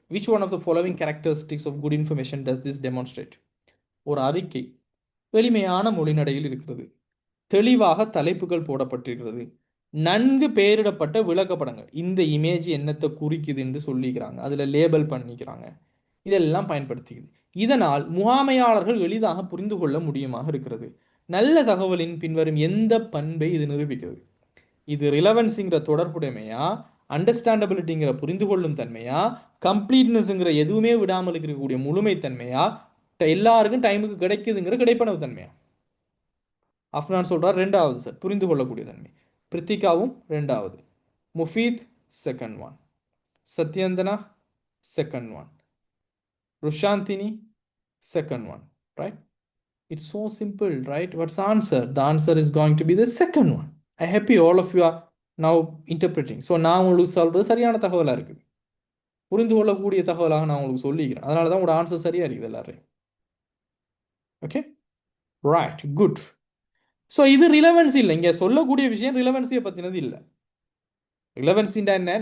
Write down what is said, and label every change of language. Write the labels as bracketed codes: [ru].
[en] Which one of the following characteristics of good information does this demonstrate? [ta] ஒரு அறிக்கை எளிமையான மொழிநடையில் இருக்கிறது, தெளிவாக தலைப்புகள் போடப்பட்டிருக்கிறது, நன்கு பெயரிடப்பட்ட விளக்கப்படங்கள், இந்த இமேஜ் என்னத்தை குறிக்குது என்று சொல்லிக்கிறாங்க, அதில் லேபிள் பண்ணிக்கிறாங்க, இதெல்லாம் பயன்படுத்திக்குது. இதனால் முகாமையாளர்கள் எளிதாக புரிந்து கொள்ள முடியுமாக இருக்கிறது. நல்ல தகவலின் பின்வரும் எந்த பண்பை இது நிரூபிக்கிறது? இது ரிலவன்ஸுங்கிற தொடர்புடைமையா, அண்டர்ஸ்டாண்டபிலிட்டிங்கிற புரிந்து கொள்ளும் தன்மையா, கம்ப்ளீட்னஸ்ங்கிற எதுவுமே விடாமல் இருக்கக்கூடிய முழுமைத்தன்மையா, எல்லாருக்கும் டைமுக்கு கிடைக்குதுங்கிற கிடைப்பனவு தன்மையா? அஃப்னான் சொல்றார் ரெண்டாவது சார், புரிந்து கொள்ளக்கூடிய தன்மை. பிரித்திகாவும் ரெண்டாவது, முஃபீத் second one, சத்யந்தனா second one, ருஷாந்தினி [en] second one. Right? It's so simple, right? What's the answer? The answer is going to be the second one. I happy all of you are now interpreting. [ta] So நான் உங்களுக்கு சொல்றது சரியான தகவலாக இருக்குது, புரிந்து கொள்ளக்கூடிய தகவலாக நான் உங்களுக்கு சொல்லிக்கிறேன். அதனால தான் உங்களோட ஆன்சர் சரியா இருக்குது எல்லாரையும். Okay, right, good. ஸோ இது ரிலவன்சி இல்லை, இங்கே சொல்லக்கூடிய விஷயம் ரிலவன்சியை பற்றினது இல்லை. ரிலவன்சின்னா என்ன?